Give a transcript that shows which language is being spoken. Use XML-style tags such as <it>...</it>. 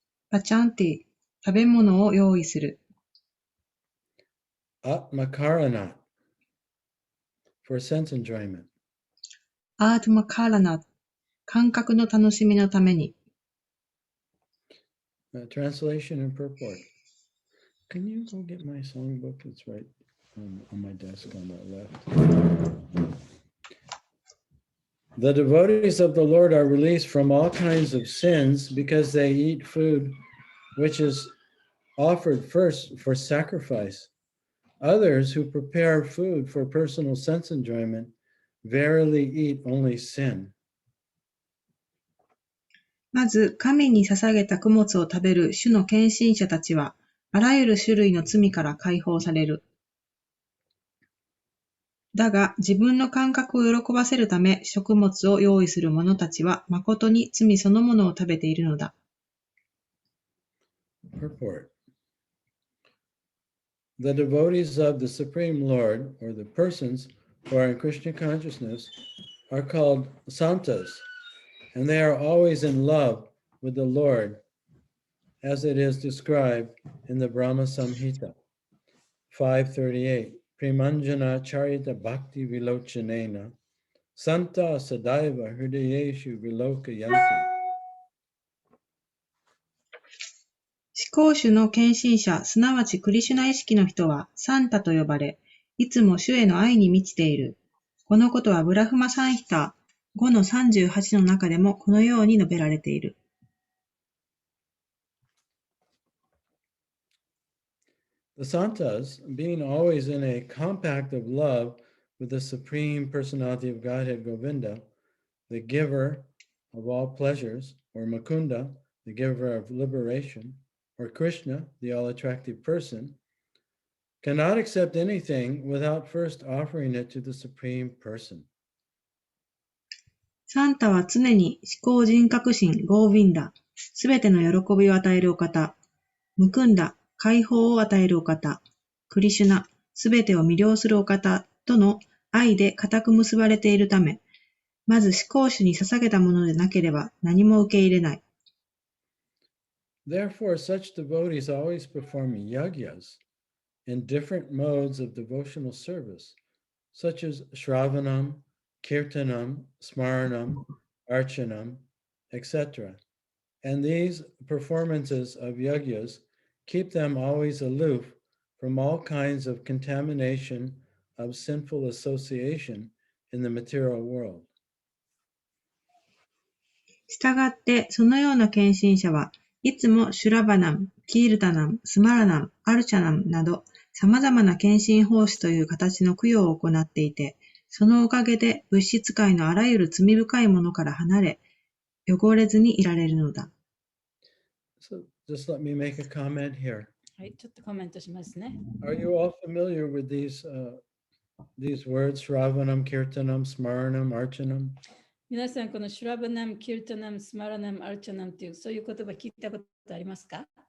<ja>パチャンティ、食べ物を用意する。</ja> <en>Atmakaranat. For sense enjoyment.</en> <ja>アートマカーラナ、感覚の楽しみのために。</ja> <en>Translation and purport. Can you go get my songbook? It's right on my desk on the left. The devotees of the Lord are released from all kinds of sins because they eat food which is offered first for sacrifice. Others who prepare food for personal sense enjoyment verily eat only sin.</en> <ja>まず、神に捧げた供物を食べる主の献身者たちは、あらゆる種類の罪から解放される。だが、自分の感覚を喜ばせるため、食物を用意する者たちは、誠に罪そのものを食べているのだ。</ja> <en>Purport. The devotees of the Supreme Lord, or the persons who are in Krishna consciousness, are called santas, and they are always in love with the Lord, as it is described in the Brahma Samhita 5:38.</en> <sa>Premanjana charita bhakti vilochanena santa sadaiva hridayeshu vilokayanti.</sa> <ja>思考主の献身者、すなわちクリシュナ意識の人はサンタと呼ばれ、いつも主への愛に満ちている。このことはブラフマサンヒタ5の38の中でもこのように述べられている。</ja> <en>The santas, being always in a compact of love with the Supreme Personality of Godhead Govinda, the giver of all pleasures, or Mukunda, the giver of liberation, or Krishna, the all-attractive person, cannot accept anything without first offering it to the Supreme Person.</en> <ja>サンタは常に思考人格心ゴーヴィンダ、すべての喜びを与えるお方、ムクンダ、解放を与えるお方、クリシュナ、すべてを魅了するお方との愛で固く結ばれているため、まず思考主に捧げたものでなければ何も受け入れない。</ja> <en>Therefore, such devotees always perform yagyas in different modes of devotional service, such as Shravanam, Kirtanam, Smaranam, Archanam, etc. And these performances of yagyas keep them always aloof from all kinds of contamination of sinful association in the material world.</en> <ja>したがって、そのような献身者はいつもシュラバナム、キールタナム、スマラナム、アルチャナムなど様々な献身奉仕という形の供養を行っていて、そのおかげで物質界のあらゆる罪深いものから離れ、汚れずにいられるのだ。</ja> <en>So just let me make a comment here.</en> <ja>はい、ちょっとコメントしますね。</ja> <en>Are you all familiar with these words, Shravanam, Kirtanam, Smaranam, Archanam?</en> <ja>皆さん、このシュラバナム、キルタナム、スマラナム、アルチャナムというそういう言葉聞いたことありますか？</ja>